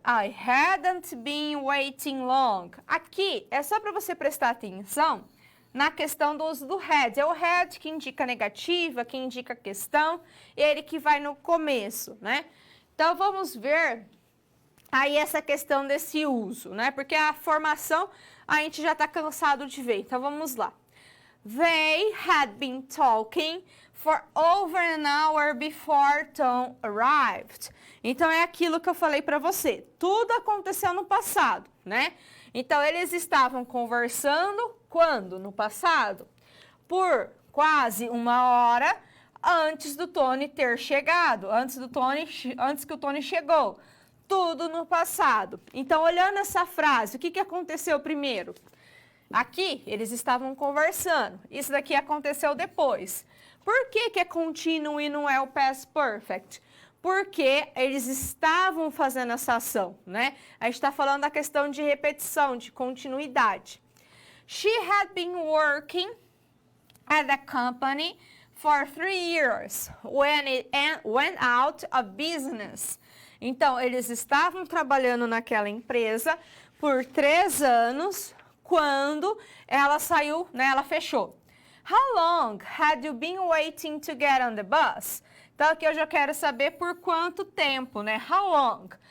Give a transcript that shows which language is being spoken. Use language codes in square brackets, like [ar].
[en] I hadn't been waiting long. [pt] Aqui é só para você prestar atenção na questão do uso do had. É o had que indica negativa, que indica questão, ele que vai no começo, né? Então, vamos ver aí essa questão desse uso, né? Porque a formação a gente já está cansado de ver. Então, vamos lá. [en] They had been talking for over an hour before Tom arrived. [pt] Então, é aquilo que eu falei para você. Tudo aconteceu no passado, né? Então, eles estavam conversando quando? No passado? Por quase 1 hora antes do Tony ter chegado, antes que o Tony chegou. Tudo no passado. Então, olhando essa frase, o que aconteceu primeiro? Aqui, eles estavam conversando. Isso daqui aconteceu depois. Por que é contínuo e não é o past perfect? Porque eles estavam fazendo essa ação, né? A gente está falando da questão de repetição, de continuidade. [en] She had been working at the company for 3 years when it went out of business. [pt] Então, eles estavam trabalhando naquela empresa por 3 anos quando ela saiu, né? Ela fechou. [en] How long had you been waiting to get on the bus? [pt] Então, aqui eu já quero saber por quanto tempo, né? [en] How long?